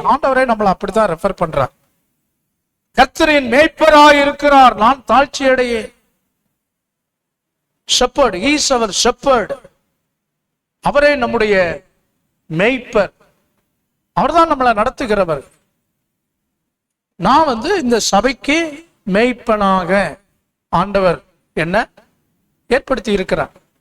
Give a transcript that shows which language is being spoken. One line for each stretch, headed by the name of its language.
Tamil: ஆண்டவரே நம்மளை அப்படித்தான் ரெஃபர் பண்றார். கர்த்தரின் மேய்ப்பராய் இருக்கிறார், நான் தாழ்ச்சி அடையே.
English: Shepherd, he is our shepherd.
Tamil: அவரே நம்முடைய மேய்ப்பர், அவர்தான் நம்மளை நடத்துகிறவர். நான் இந்த சபைக்கு மேய்ப்பனாக ஆண்டவர் என்ன ஏற்படுத்தி இருக்கிறார்.